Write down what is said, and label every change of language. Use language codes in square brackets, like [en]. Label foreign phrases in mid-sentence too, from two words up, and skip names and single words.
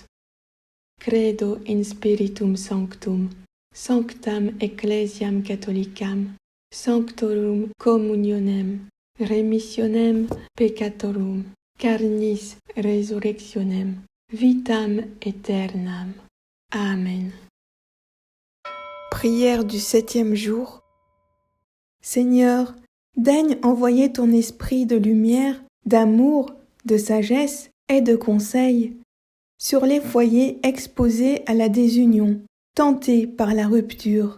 [la] Credo in Spiritum Sanctum, sanctam Ecclesiam Catholicam, sanctorum communionem, remissionem peccatorum, carnis resurrectionem, vitam aeternam. [fr] Amen. Prière du 7e jour. Seigneur, daigne envoyer ton esprit de lumière, d'amour, de sagesse et de conseil sur les foyers exposés à la désunion, tentés par la rupture.